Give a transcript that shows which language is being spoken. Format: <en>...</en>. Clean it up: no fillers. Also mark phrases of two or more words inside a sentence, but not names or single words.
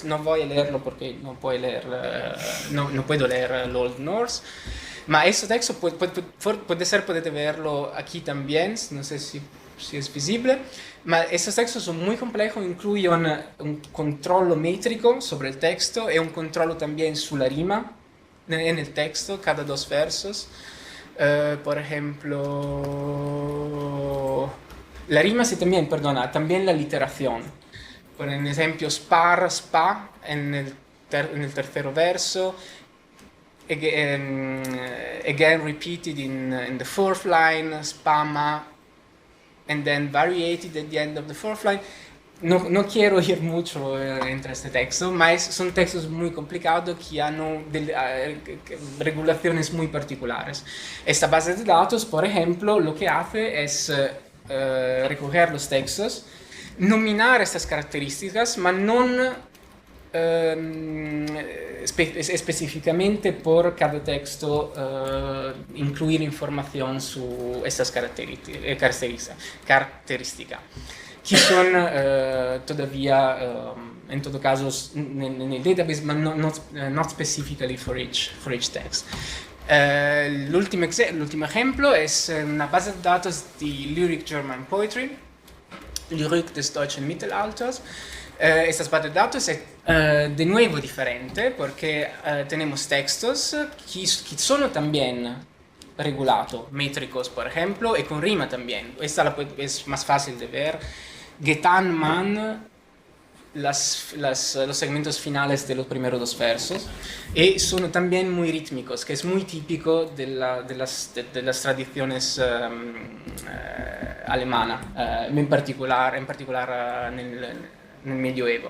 <es>No voy a leerlo porque no puedo leer el</es> <en>Old Norse,</en> <es>ma este texto puede verlo aquí también, no sé si es visible, ma estos textos son muy complejos, incluyen un control métrico sobre el texto y un control también sobre la rima en el texto, cada dos versos. Por ejemplo, la rima también la literación. Por ejemplo, spar, spa en el tercer verso,</es> <en>again repeated in the fourth line, spama, and then variated at the end of the fourth line.</en> <es>No quiero ir mucho entre este texto, mas son textos muy complicados que han regulaciones muy particulares. Esta base de datos, por ejemplo, lo que hace es recoger los textos, nominar estas características, mas no específicamente por cada texto incluir información sobre estas características. Que son todavía, en todo caso, en el database,</es> <en>but not specifically for each text.</en> <es>El último ejemplo es una base de datos de Lyric German Poetry,</es> <de>Lyrik des deutschen Mittelalters.</de> <es>Esta base de datos es de nuevo diferente, porque tenemos textos que son también regulados, métricos, por ejemplo, y con rima también. Esta es más fácil de ver.</es> <de>Getan man,</de> <es>los segmentos finales de los primeros dos versos, y son también muy rítmicos, que es muy típico de las tradiciones alemanas, en particular en el medioevo.</es>